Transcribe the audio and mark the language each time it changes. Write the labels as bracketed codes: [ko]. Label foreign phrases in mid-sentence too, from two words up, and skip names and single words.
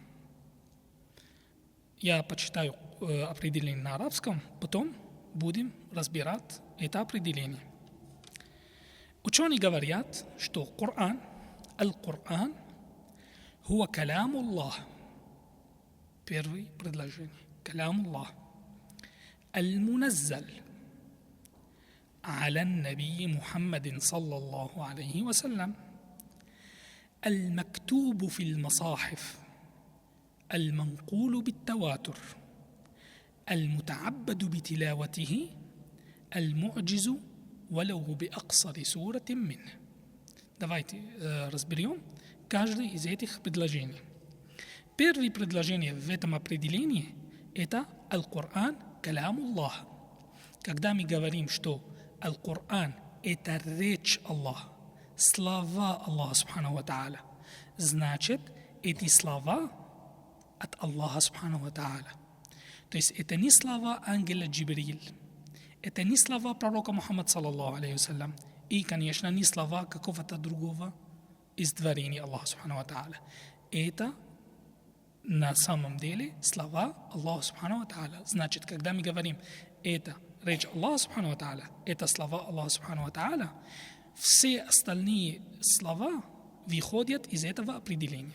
[ru] Я почитаю определение на арабском, потом будем разбирать это определение. Ученые говорят, что Коран, Аль-Коран, [ar] هو كلام الله. [ru] Первое предложение. [ar] كلام الله. [ru] Аль-Муназзаль. [ar] على النبي محمد صلى الله عليه وسلم المكتوب في المصاحف المنقول بالتواتر المتعبد بتلاوته المعجز ولو بأقصر سورة منه. [ru] Давайте разберем каждое из этих предложений. Первое предложение в этом определении – это [ar] القرآن كلام الله. [ru] Когда мы говорим, что Аль-Коран – это речь Аллаха, слова Аллаха [ar] سبحانه وتعالى. [ru] Значит, эти слова от Аллаха [ar] سبحانه وتعالى. [ru] То есть это не слова ангела Джибриль, это не слова пророка Мухаммада [ar] صلى الله عليه وسلم, [ru] и, конечно, не слова какого-то другого из творений Аллаха [ar] سبحانه وتعالى. [ru] Это на самом деле слова Аллаха [ar] سبحانه وتعالى. [ru] Значит, когда мы говорим это речь Аллаха [ar] سبحانه وتعالى, [ru] это слова Аллаха [ar] سبхانه وتعالى, [ru] все остальные слова выходят из этого определения.